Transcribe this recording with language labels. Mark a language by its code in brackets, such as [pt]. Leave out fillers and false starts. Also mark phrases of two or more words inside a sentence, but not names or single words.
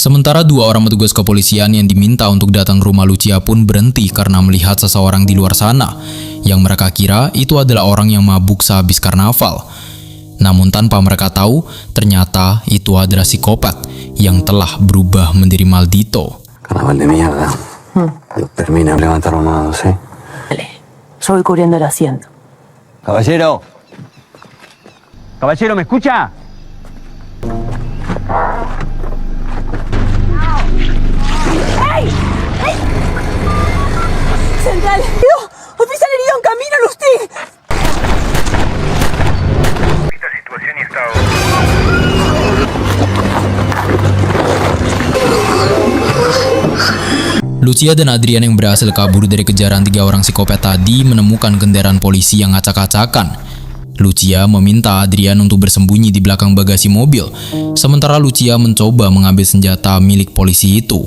[id] Sementara 2 orang petugas kepolisian yang diminta untuk datang ke rumah Lucia pun berhenti karena melihat seseorang di luar sana yang mereka kira itu adalah orang yang mabuk sehabis karnaval. Namun tanpa mereka tahu, ternyata itu adalah psikopat yang telah berubah menjadi Maldito. [es] Carnaval de mierda. Termina, levantar la mano, ¿sí? Yo voy cubriendo el asiento. Caballero. Caballero, ¿me escucha? ¡Central! ¡Herido! ¡Oficial herido en camino, Lustig! Esta situación y estado. [id] Lucia dan Adrian yang berhasil kabur dari kejaran 3 orang psikopat tadi menemukan kendaraan polisi yang acak-acakan. Lucia meminta Adrian untuk bersembunyi di belakang bagasi mobil, sementara Lucia mencoba mengambil senjata milik polisi itu.